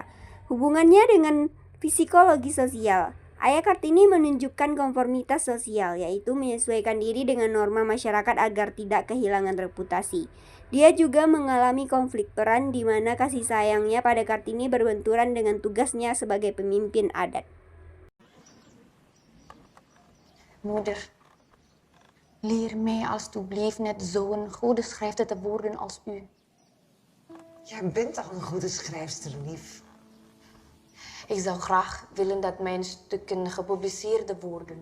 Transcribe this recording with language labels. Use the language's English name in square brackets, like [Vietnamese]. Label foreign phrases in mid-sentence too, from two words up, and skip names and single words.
[Indonesian] Hubungannya dengan psikologi sosial, Ayah Kartini menunjukkan konformitas sosial, yaitu menyesuaikan diri dengan norma masyarakat agar tidak kehilangan reputasi. Dia juga mengalami konflik peran di mana kasih sayangnya pada Kartini berbenturan dengan tugasnya sebagai pemimpin adat. [Dutch] Moeder, leer mij alstublieft net zo'n goede schrijfster te worden als u. Jij bent al een goede schrijfster, lief. Ik zou graag willen dat mijn stukken gepubliceerd worden.